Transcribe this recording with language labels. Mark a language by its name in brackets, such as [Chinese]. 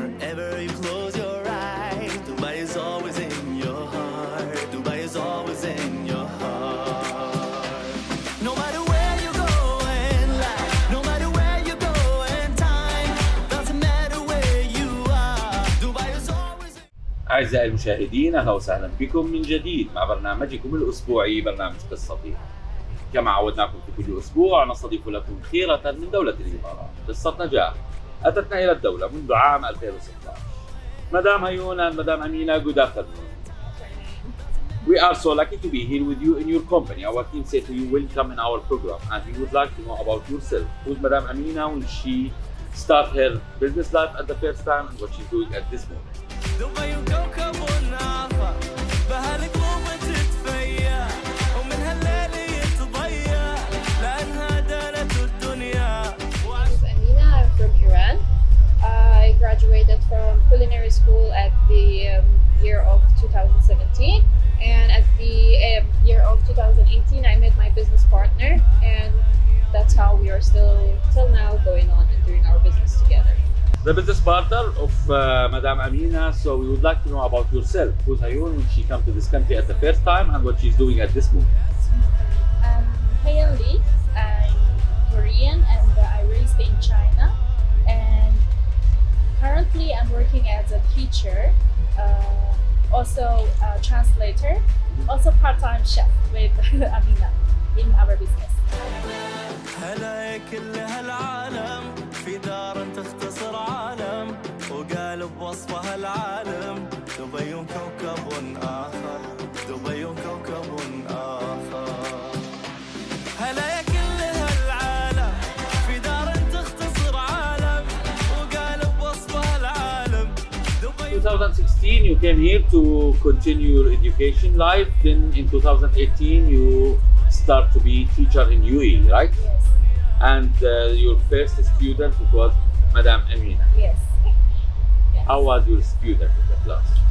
[English] Wherever you close your eyes, Dubai is always in your heart. Dubai is always in your heart. No matter where you go in life, no matter where you go in time, doesn't matter where you are. Dubai is always in [Arabic] أعزائي المشاهدين، أهلا وسهلا بكم من جديد مع برنامجكم الأسبوعي برنامج قصتي. كما عودناكم في كل أسبوع نستضيف لكم خيرة من دولة الإمارات. قصة نجاح أتتنا إلى الدولة منذ عام 2016. [English] Madam Hyeyeon and Madam Amina, good afternoon. We are so lucky to be here with you in your company. Our team said to you, welcome in our program, and we would like to know about yourself. Who's Madam Amina when she started her business life at the first time and what she's doing at this moment? [Arabic] دبي كوكب آخر بهالقلوب تتفيا ومن هالليل يتضيع لأنها دارت الدنيا [English] I'm Amina. I'm from Iran. I graduated from culinary school at the year of 2017, and at the year of 2018 I met my business partner, and that's how we are still till now going on and doing our business together. The business partner of Madam Amina, so we would like to know about yourself. Who's Hyeyeon when she came to this country at the first time and what she's doing at this moment? Hyeyeon Lee. I'm Korean and I raised in China, and currently I'm working as a teacher, also a translator, also part-time chef with Amina in our business. [Arabic] هلا يا كل هالعالم في دار تختصر عالم وقالب وصفها العالم دبي كوكب آخر دبي كوكب آخر هلا يا كل هالعالم في دار تختصر عالم وقالب وصفها العالم دبي [English] 2016 you came here to continue your education life. Then in 2018 you start to be teacher in UAE, right? Yes. And your first student it was Madam Amina. Yes. Yes. How was your student in the class?